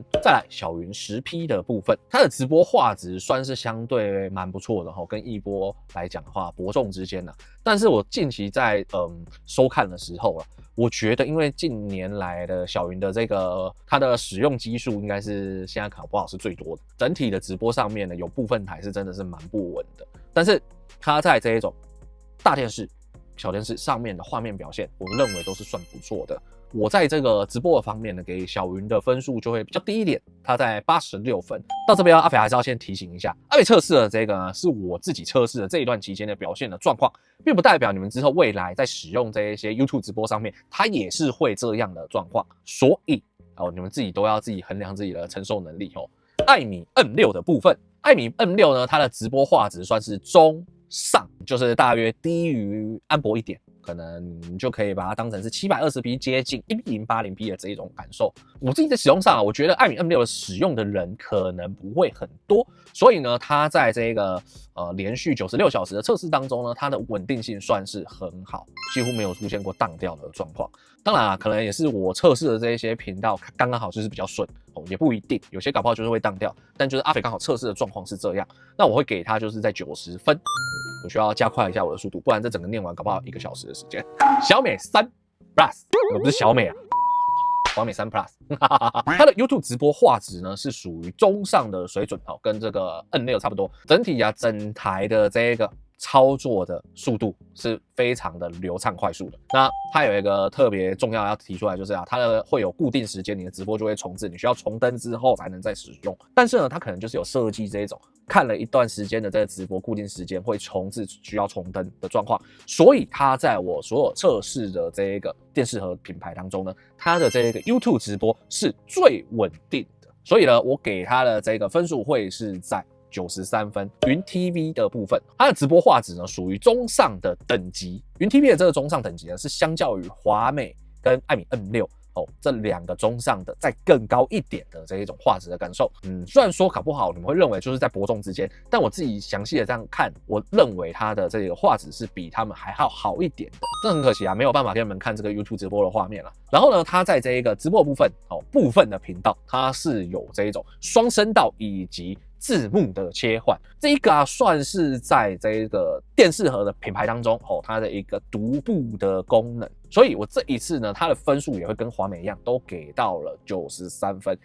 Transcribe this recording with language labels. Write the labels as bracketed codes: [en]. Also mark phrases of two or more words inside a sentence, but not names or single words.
[zh] 再來小雲10P 的部分，它的直播畫質算是相對蠻不錯的跟一波來講的話，伯仲之間。但是我近期在收看的時候我覺得因為近年來的小雲的这個它的使用基數應該是現在搞不好是最多的，整體的直播上面呢，有部分台是真的是蠻不穩的。但是它在這一種大電視、小電視上面的畫面表現，我認為都是算不錯的。我在這個直播的方面呢，給小雲的分數就會比較低一點，它在86分。到這邊阿肥還是要先提醒一下，阿肥測試的這個呢，是我自己測試的這一段期間的表現的狀況，並不代表你們之後未來在使用這一些 YouTube 直播上面，它也是會這樣的狀況。所以你們自己都要自己衡量自己的承受能力艾米 M6 的部分，艾米 M6 呢，它的直播畫質算是中上，就是大約低于安博一點，可能你就可以把它當成是 720p 接近 1080p 的這一種感受。我自己在使用上我覺得艾米 M6 的使用的人可能不會很多，所以呢，它在這個連續96小時的測試當中呢，它的穩定性算是很好，幾乎沒有出現過當掉的狀況。當然可能也是我測試的這一些頻道剛剛好就是比較順也不一定，有些搞不好就是會當掉，但就是阿肥剛好測試的狀況是這樣，那我會給它就是在90分，我需要加快一下我的速度，不然這整個念完搞不好1個小時的時間。小美3 Plus，不是小美小美3 Plus， 它的 YouTube 直播畫質呢是屬於中上的水準跟這個 N6 差不多，整體整台的這個操作的速度是非常的流暢快速的。那它有一個特別重要要提出來，就是它会有固定時間，你的直播就会重置，你需要重登之後才能再使用。但是呢，它可能就是有設計這種看了一段時間的這個直播固定時間會重置需要重登的狀況，所以它在我所有測試的這個電視盒品牌當中呢，它的這個 YouTube 直播是最穩定的。所以呢，我給它的這個分數會是在93分。雲 TV 的部分，它的直播畫質呢屬於中上的等級。雲 TV 的這個中上等級呢，是相較於華美跟艾米 M6這2個中上的再更高一點的這一種畫質的感受。雖然說搞不好你們會認為就是在伯仲之間，但我自己詳細的這樣看，我認為它的這個畫質是比他們還要好一點的。這很可惜沒有辦法給你們看這個 YouTube 直播的畫面了。然後呢，它在這一個直播的部分部分的頻道，它是有這一種雙聲道以及字幕的切換，這一個算是在這個電視盒的品牌當中它的一個獨步的功能。所以我這一次呢，它的分數也会跟華美一樣，都給到了93分。